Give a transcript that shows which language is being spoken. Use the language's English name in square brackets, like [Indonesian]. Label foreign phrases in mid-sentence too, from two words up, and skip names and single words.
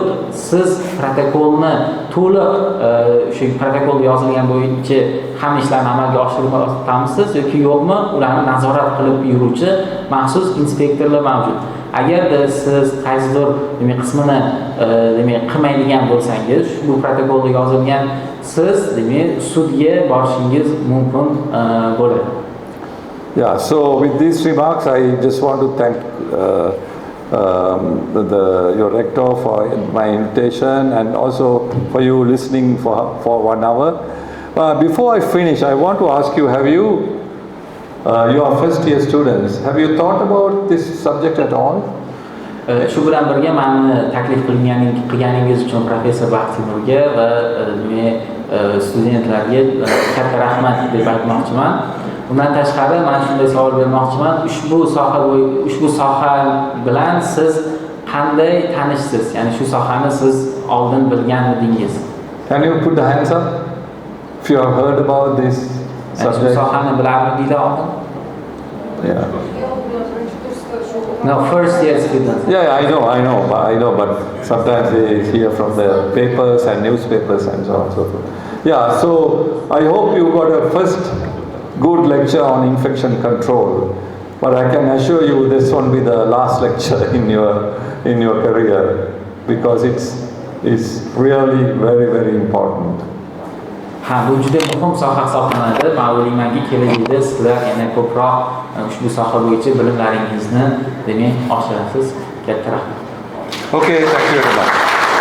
[Uzbek] Siz protokolni to'liq shu protokolda yozilgan bo'yicha hamma ishlarni amalga oshirmoqdamisiz yoki yo'qmi, ularni nazorat qilib yuruvchi maxsus inspektorlar mavjud. Agarda siz qaysidir qismini qilmaydigan bo'lsangiz, bu protokolda yozilgan, siz sudga borishingiz mumkin bo'ladi. [English] Yeah, so with these remarks, I just want to thank your rector for my invitation and also for you listening for 1 hour. Before I finish, I want to ask you, have you, you are first year students, have you thought about this subject at all? [Uzbek] Shu bilan birga meni taklif qilganingiz uchun professor Lakshmanga va studentlarga katta rahmat deb aytmoqchiman. Undan tashqari men shunday savol bermoqchiman, ushbu soha bilan siz qanday tanishsiz? Ya'ni shu sohani siz oldin bilganmidingiz? [English] Can you put the hands up if you have heard about this subject? [Uzbek] Shu sohani bilarmidinglar oldin? [English] Yeah. No, first year students. Yeah, I know, but sometimes they hear from the papers and newspapers and so on and so forth. Yeah, so I hope you got a first good lecture on infection control, but I can assure you this won't be the last lecture in your career, because it's really very important. [Uzbek] Bu juda muhim soha hisoblanadi. Men o'ylaymanki, kelajakda sizlar yana ko'proq ushbu soha bo'yicha bilimlaringizni, demak, oshirasiz. Katta rahmat. [English] Okay, thank you very much.